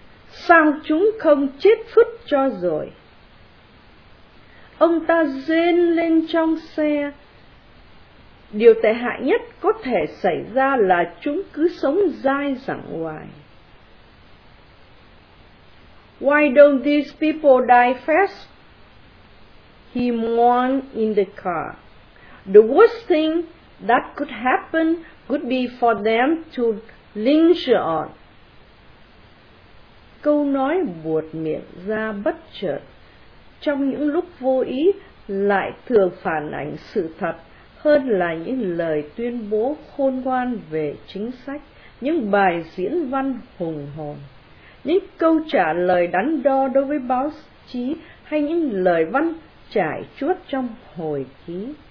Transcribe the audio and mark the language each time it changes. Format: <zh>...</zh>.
<vi>Sao chúng không chết phứt cho rồi? Ông ta rên lên trong xe. Điều tệ hại nhất có thể xảy ra là chúng cứ sống dai dẳng hoài.</vi> <en>Why don't these people die fast? He mourned in the car. The worst thing that could happen could be for them to linger on.</en> <vi>Câu nói buột miệng ra bất chợt, trong những lúc vô ý lại thường phản ánh sự thật hơn là những lời tuyên bố khôn ngoan về chính sách, những bài diễn văn hùng hồn, những câu trả lời đắn đo đối với báo chí hay những lời văn trải chuốt trong hồi ký.</vi>